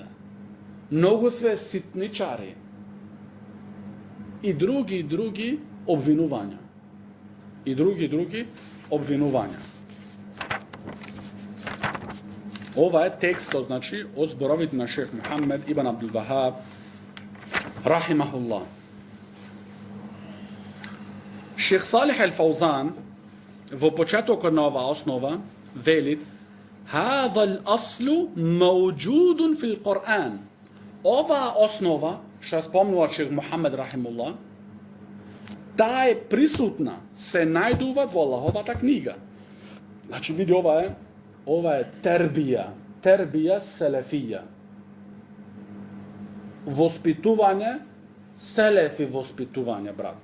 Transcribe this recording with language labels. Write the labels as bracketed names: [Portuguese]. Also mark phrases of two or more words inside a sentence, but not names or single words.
[Macedonian] Многу све ситничари. И други обвинувања. И други обвинувања. Ова е текстот, значи, од зборовите на шех Мухамед ибн Абдул Вахаб рахимахуллах. Шех Салих ал-Фаузан во почетокот на оваа основа вели: [Arabic] "هذا الأصل موجود في القرآن." [Macedonian] Оваа основа, што спомнува шех Мухамед рахимуллах, таа е присутна, се најдува во Аллаховата книга. Значи, види, ова е [Arabic] تربية سلفية. [Macedonian] Воспитување, селефи воспитување, брат.